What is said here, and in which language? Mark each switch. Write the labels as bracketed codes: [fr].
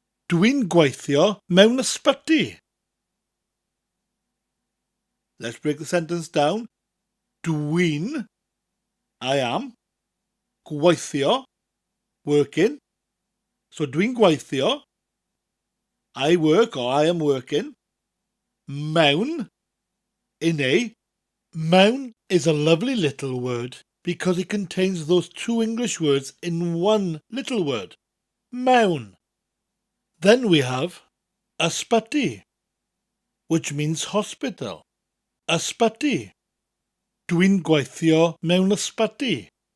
[cy] Dwi'n gweithio mewn ysbyty. [en] Let's break the sentence down. Dwi'n, I am, gweithio, working. So [cy] dwi'n gweithio, [en] I work or I am working. Mewn, in a. Mewn is a lovely little word because it contains those two English words in one little word. Mewn. Then we have ysbyty, which means hospital. Ysbyty. [cy] Dwi'n gweithio mewn ysbyty.